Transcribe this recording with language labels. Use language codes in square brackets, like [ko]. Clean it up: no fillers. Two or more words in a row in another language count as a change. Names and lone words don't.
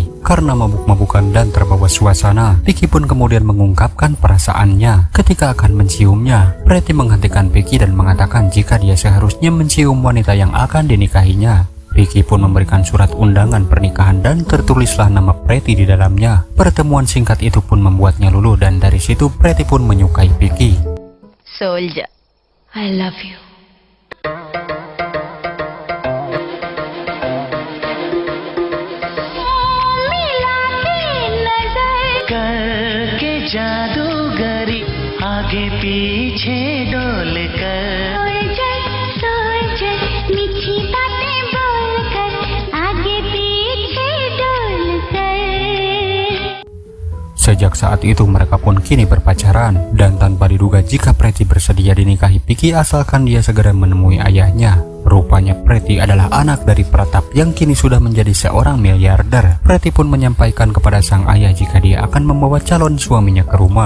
[id] Karena mabuk-mabukan dan terbawa suasana, Vicky pun kemudian mengungkapkan perasaannya ketika akan menciumnya. Pretty menghentikan Vicky dan mengatakan jika dia seharusnya mencium wanita yang akan dinikahinya. Vicky pun memberikan surat undangan pernikahan dan tertulislah nama Pretty di dalamnya. Pertemuan singkat itu pun membuatnya luluh dan dari situ Pretty pun menyukai Vicky. [en] Soldier, I love you. [hi] करके जादूगरी आगे पीछे डोल कर सोल्जर, मीठी बातें बोलकर आगे पीछे डोल कर. [id] Sejak saat itu mereka pun kini berpacaran dan tanpa diduga jika Pretty bersedia dinikahi Vicky asalkan dia segera menemui ayahnya. Rupanya Pretty adalah anak dari Pratap yang kini sudah menjadi seorang miliarder. Pretty pun menyampaikan kepada sang ayah jika dia akan membawa calon suaminya ke rumah.